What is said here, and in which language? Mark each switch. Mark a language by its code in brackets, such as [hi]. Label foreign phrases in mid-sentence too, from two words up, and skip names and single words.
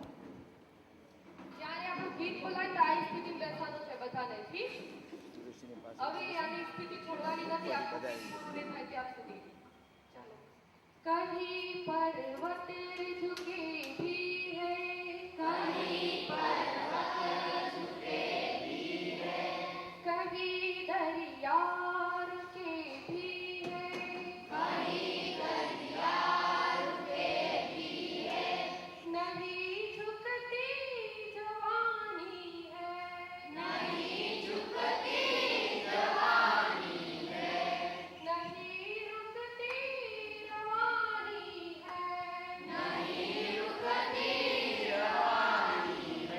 [gu] જ્યારે આપણે ગીત બોલાય તો આ સ્થિતિમાં બેસવાનું છે બધાને, ઠીક? હવે આની સ્થિતિ છોડવાની નથી, આપણે પૂરી થાય ત્યાં સુધી. ચાલો. [hi] कहीं पर्वत झुके भी है, कहीं पर्वत झुके भी है, कहीं दरिया रुके भी है, कहीं दरिया रुके भी है, नहीं झुकती जवानी है, नहीं झुकती जवानी है, नहीं रुकती रवानी है, नहीं रुकती रवानी है।